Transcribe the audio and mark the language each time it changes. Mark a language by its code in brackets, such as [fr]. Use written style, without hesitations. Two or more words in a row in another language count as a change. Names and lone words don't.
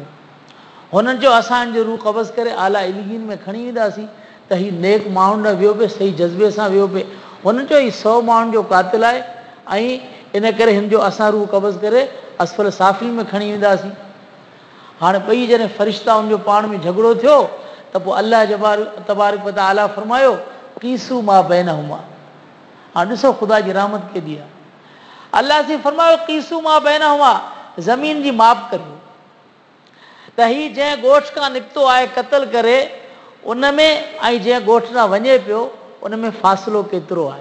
[sd] हुननि जो असांजो रूह क़ब्ज़ करे [ar] أعلى عليين [sd] में खणी वेंदासीं त हीउ नेक माण्हू न वियो पिए, सही जज़्बे सां वियो पिए। हुननि जो ही 100 माण्हुनि जो क़ातिल आहे ऐं इन करे हिन जो असां रूह क़ब्ज़ करे [ar] أسفل سافلين [sd] में खणी वेंदासीं। हाणे ॿई जॾहिं फ़रिश्ता उनजो पाण में झगड़ो थियो त पोइ अलाह [ar] تبارك وتعالى [sd] फ़रमायो [ar] قيسوا ما بينهما. [sd] हाणे ॾिसो ख़ुदा जी रहमत केॾी आहे। अलाह से फ़रमायो [ar] قيسوا ما بينهما, [sd] ज़मीन जी माप करियो त हीउ जंहिं ॻोठ खां निकितो आहे क़तल करे उन में ऐं जंहिं ॻोठ सां वञे पियो उन में फ़ासिलो केतिरो आहे।